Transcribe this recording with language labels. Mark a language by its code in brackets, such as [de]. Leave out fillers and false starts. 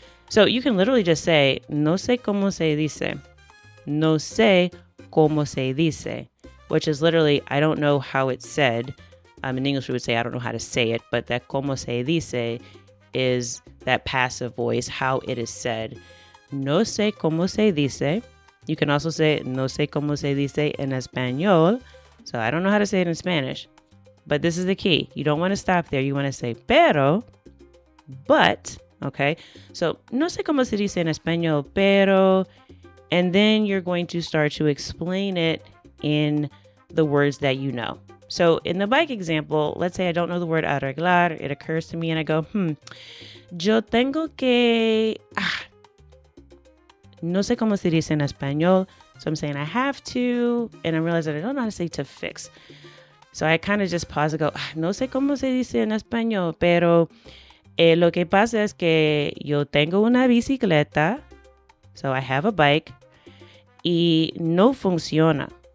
[en] So you can literally just say, no sé cómo se dice. No sé cómo se dice, which is literally, I don't know how it's said. In English, we would say, I don't know how to say it, but that cómo se dice is that passive voice, how it is said. [es] No sé cómo se dice. You can also say, no sé cómo se dice en español. [en] So I don't know how to say it in Spanish, but this is the key. You don't want to stop there. You want to say, but, okay? [es] So, no sé cómo se dice en español, pero... [en] And then you're going to start to explain it in the words that you know. So in the bike example, let's say I don't know the word arreglar. It occurs to me and I go, [es] yo tengo que, no sé cómo se dice en español. [en] So I'm saying I have to, and I realize that I don't know how to say to fix. [es] So I kind of just pause and go, no sé cómo se dice en español, pero lo que pasa es que yo tengo una bicicleta, so I have a bike, y no funciona.